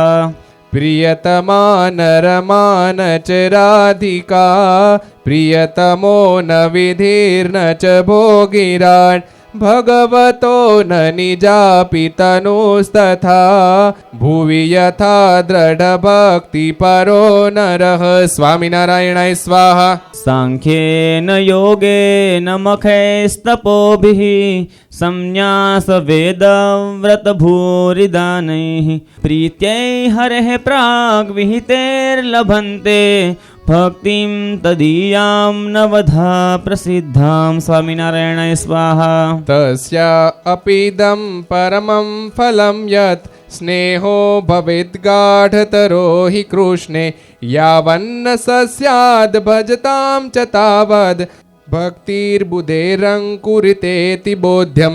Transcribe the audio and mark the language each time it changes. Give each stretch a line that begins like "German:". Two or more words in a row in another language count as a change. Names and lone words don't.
Sanskrit: प्रियतमा नरमान च राधिका प्रियतमो न विधिर्न च भोगिराट् भगवतो न निजापि तनुस्तथा भुवि यथा दृढभक्तिपरो नरः स्वामिनारायणाय स्वाहा। सांख्येन योगेन मखैस्तपोभिः संन्यासवेदव्रतभूरिदानैः प्रीत्यै हरेः प्राग्विहितैर्लभन्ते ભક્તિમ તદીયામ નવધા પ્રસિદ્ધામ સ્વામિનારાયણાય સ્વાહા. તસ્યા અપીદમ પરમં ફલમ યત સ્નેહો ભવેદ ગાઢતરો હિ કૃષ્ણે યાવન્ન સસ્યાદ ભજતામ ચ તાવદ ભક્તિર્બુધેરંકુરિતેતિ બોધ્યમ.